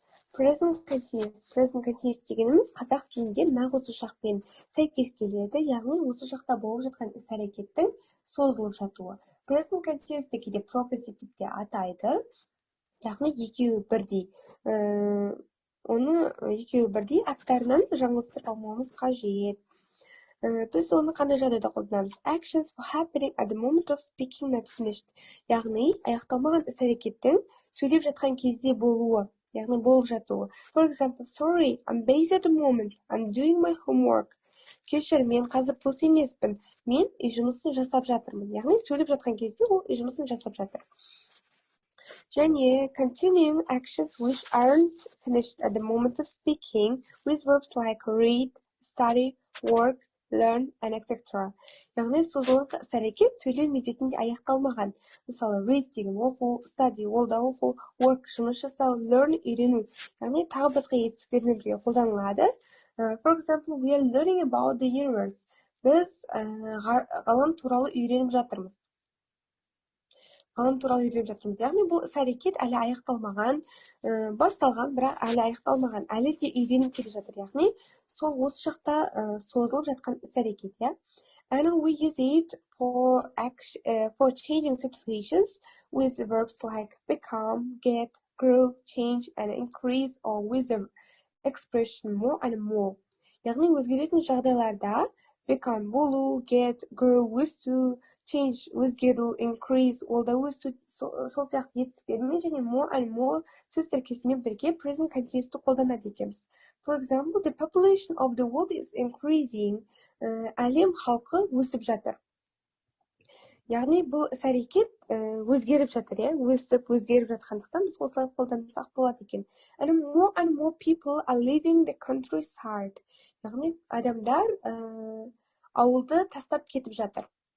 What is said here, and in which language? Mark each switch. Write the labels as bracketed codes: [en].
[kk] Present continuous дегеніміз қазақ тілінде нақ осы шақпен сәйкес келеді, яғни осы шақта болып жатқан іс-әрекеттің созылып жатуы. Present continuous'ты кейде progressive деп те атайды, яғни екеуі бірдей. Оны екеуі бірдей аттарынан жаңылыстырып алмауымыз қажет. Біз оны қандай жағдайда қолданамыз? [en] Actions for happening at the moment of speaking not finished. [kk] Яғни, аяқталмаған іс-әрекеттің сөйлеп жатқан кезде болуы, яғни болып жатуы. [en] For example, sorry, I'm busy at the moment. I'm doing my homework. [kk] Кешір, мен қазір бос емеспін. Мен үй жұмысын жасап жатырмын. Яғни, сөйлеп жатқан кезде ол үй жұмысын жасап жатыр. [en] Және continuing actions which aren't finished at the moment of speaking with verbs like read, study, work, learn, and etc. [kk] Яғни созылған іс-әрекет сөйлеу мезетінде аяқталмаған. Мысалы, read деген оқу, study ол да оқу, work жұмыс жасау, learn үйрену. Яғни тағы басқа етістіктермен бірге қолданылады. [en] For example, we are learning about the universe. [kk] Біз ғалам туралы үйреніп жатырмыз. Яғни бұл іс-әрекет әлі аяқталмаған, басталған, бірақ әлі аяқталмаған, әлі де үйреніп келе жатыр. Яғни сол осы шақта созылып жатқан іс-әрекет, yeah? [en] And we use it for changing situations with verbs like become, get, grow, change, and increase, or with the expression more and more. [kk] Яғни өзгеретін жағдайларда become болу, get, grow, өсу, change, өзгеру, increase, ол да өсу, сол сияқты етістіктермен және more and more сөз тіркесімен бірге present continuous'ты қолданады екенбіз. [en] For example, the population of the world is increasing. [kk] Әлем халқы өсіп жатыр. Яғни бұл іс-әрекет өзгеріп жатыр, өсіп, өзгеріп жатқандықтан біз осылай қолдансақ болады екен. [en] And more people are leaving the countryside. [kk] Яғни адамдар ауылды тастап кетіп жатыр.